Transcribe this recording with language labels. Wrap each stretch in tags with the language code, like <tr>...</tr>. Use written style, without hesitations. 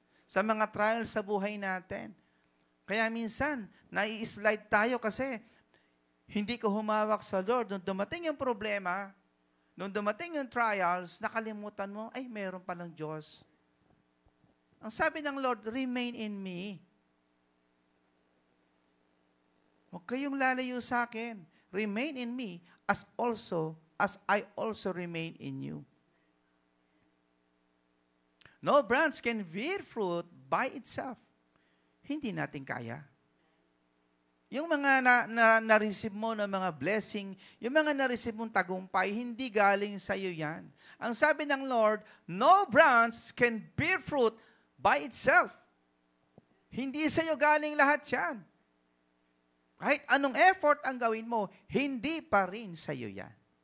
<tl>Sa mga trials sa buhay natin. Kaya minsan, nai-slide tayo kasi hindi ko humawak sa Lord. Nung dumating yung problema, nung dumating yung trials, nakalimutan mo, ay, meron palang Diyos. Ang sabi ng Lord,</tl> <en>remain in me.</en> <tl>Huwag kayong lalayo sa akin.</tl> <en>Remain in me as I also remain in you. No branch can bear fruit by itself.</en> <tl>Hindi natin kaya. Yung mga na-receive mo ng mga blessing, yung mga na-receive mong tagumpay, hindi galing sa iyo yan. Ang sabi ng</tl> <en>Lord, no branch can bear fruit by itself.</en> <tl>Hindi sa iyo galing lahat yan. Kahit anong effort ang gawin mo, hindi pa rin sa iyo yan.</tl>